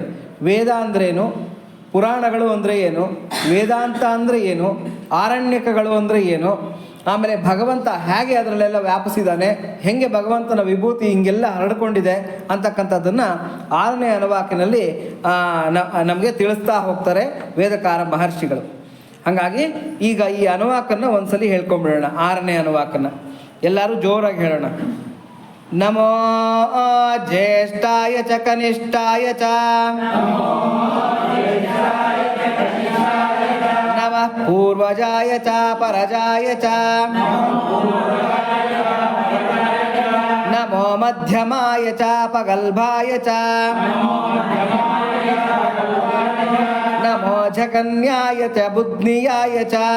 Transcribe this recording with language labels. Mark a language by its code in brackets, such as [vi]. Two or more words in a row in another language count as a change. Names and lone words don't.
[kn] ವೇದ ಅಂದ್ರೇನು, ಪುರಾಣಗಳು ಅಂದರೆ ಏನು, ವೇದಾಂತ ಅಂದರೆ ಏನು, ಆರಣ್ಯಕಗಳು ಅಂದರೆ ಏನು, ಆಮೇಲೆ ಭಗವಂತ ಹೇಗೆ ಅದರಲ್ಲೆಲ್ಲ ವ್ಯಾಪಿಸಿದ್ದಾನೆ, ಹೇಗೆ ಭಗವಂತನ ವಿಭೂತಿ ಹಿಂಗೆಲ್ಲ ಹರಡ್ಕೊಂಡಿದೆ ಅಂತಕ್ಕಂಥದ್ದನ್ನು 6ನೇ ಅನುವಾಕಿನಲ್ಲಿ ನಮಗೆ ತಿಳಿಸ್ತಾ ಹೋಗ್ತಾರೆ ವೇದಕಾರ ಮಹರ್ಷಿಗಳು. ಹಾಗಾಗಿ ಈಗ ಈ ಅನುವಾಕನ್ನು ಒಂದ್ಸಲಿ ಹೇಳ್ಕೊಂಬಿಡೋಣ. 6ನೇ ಅನುವಾಕನ್ನು ಎಲ್ಲರೂ ಜೋರಾಗಿ ಹೇಳೋಣ. [sa] ನಮೋ ಜ್ಯೇಷ್ಠಾಯ ಚ ಕನಿಷ್ಠಾಯ ಚ ನಮಃ ಪೂರ್ವಜಾಯ ಚ ಪರಜಾಯ ಚ ನಮೋ ಮಧ್ಯಮಾಯ ಚ ಪಗಲ್ಭಾಯ ಚ ನಮೋ ಜಗನ್ಯಾಯ ಚ ಬುದ್ನಿಯಾಯ ಚ